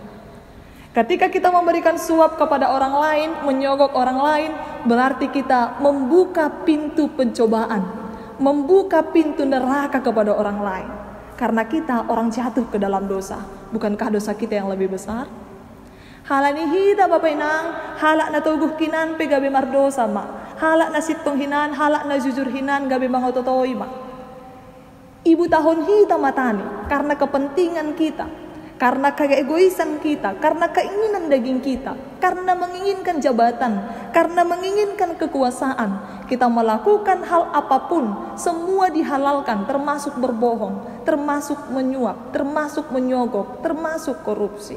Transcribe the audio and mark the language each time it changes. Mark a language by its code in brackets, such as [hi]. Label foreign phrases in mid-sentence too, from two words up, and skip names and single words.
[id] Ketika kita memberikan suap kepada orang lain, menyogok orang lain, berarti kita membuka pintu pencobaan, membuka pintu neraka kepada orang lain. Karena kita orang jatuh ke dalam dosa. Bukankah dosa kita yang lebih besar? [bts] Halani hita bapak inang, halak na tuguh kinan pe gabe mardosa ma. Halak na sitong hinan, halak na jujur hinan gabe mangototoi ma. [id] Ibu [bts] tahun hita matani [id] karena kepentingan kita, karena keegoisan kita, karena keinginan daging kita, karena menginginkan jabatan, karena menginginkan kekuasaan, kita melakukan hal apapun, semua dihalalkan, termasuk berbohong, termasuk menyuap, termasuk menyogok, termasuk korupsi.